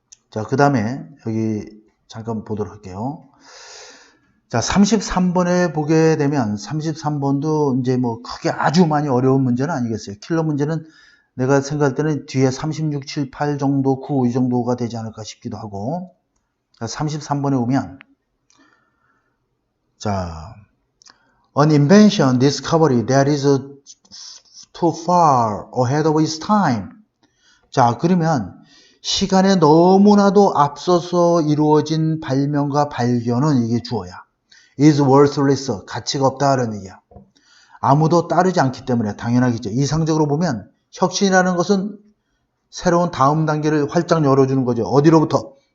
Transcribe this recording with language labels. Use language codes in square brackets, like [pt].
[ko] 자, 그 다음에 여기 잠깐 보도록 할게요. 자, 33번에 보게 되면 33번도 이제 뭐 크게 아주 많이 어려운 문제는 아니겠어요. 킬러 문제는 내가 생각할 때는 뒤에 36, 7, 8 정도, 9, 이 정도가 되지 않을까 싶기도 하고. [en] 자, [ko] 33번에 오면 [en] 자, an invention, discovery that is too far ahead of its time. [ko] 자, 그러면 시간에 너무나도 앞서서 이루어진 발명과 발견은 이게 주어야. [en] is worthless, [ko] 가치가 없다라는 얘기야. 아무도 따르지 않기 때문에 당연하겠죠. 이상적으로 보면 혁신이라는 것은 새로운 다음 단계를 활짝 열어주는 거죠. 어디로부터?